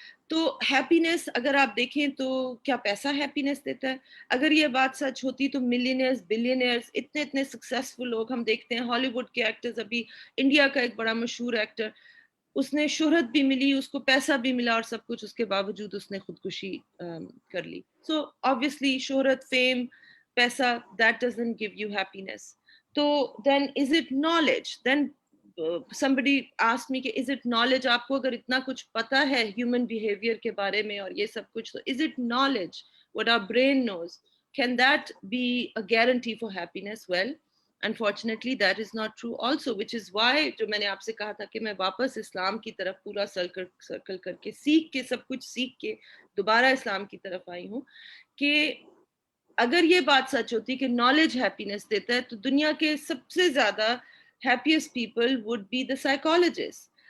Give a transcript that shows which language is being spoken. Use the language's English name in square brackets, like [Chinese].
[Urdu] تو ہیپینس اگر آپ دیکھیں تو کیا پیسہ ہیپینس دیتا ہے؟ اگر یہ بات سچ ہوتی تو ملینئرز بلینئرز اتنے اتنے سکسیسفل لوگ ہم دیکھتے ہیں ہالی ووڈ کے ایکٹرز. ابھی انڈیا کا ایک بڑا مشہور ایکٹر, اس نے شہرت بھی ملی, اس کو پیسہ بھی ملا اور سب کچھ, اس کے باوجود اس نے خودکشی کر لی. [English] so obviously [Urdu] شہرت, فیم, پیسہ, [English] that doesn't give you happiness. تو then is it knowledge? Then somebody asked me کہ is it knowledge, [Urdu] آپ کو اگر اتنا کچھ پتا ہے human behavior کے بارے میں اور یہ سب کچھ, تو [English] is it knowledge what our brain knows? Can that be a guarantee for happiness? Well, unfortunately that is not true also, which is why [Urdu] جو میں نے آپ سے کہا تھا کہ میں واپس اسلام کی طرف پورا سرکل کر کے سیکھ کے سب کچھ سیکھ کے دوبارہ اسلام کی طرف آئی ہوں, کہ اگر یہ بات سچ ہوتی کہ نالج ہیپینس دیتا ہے تو دنیا کے سب سے زیادہ [English] Happiest people would be the psychologist.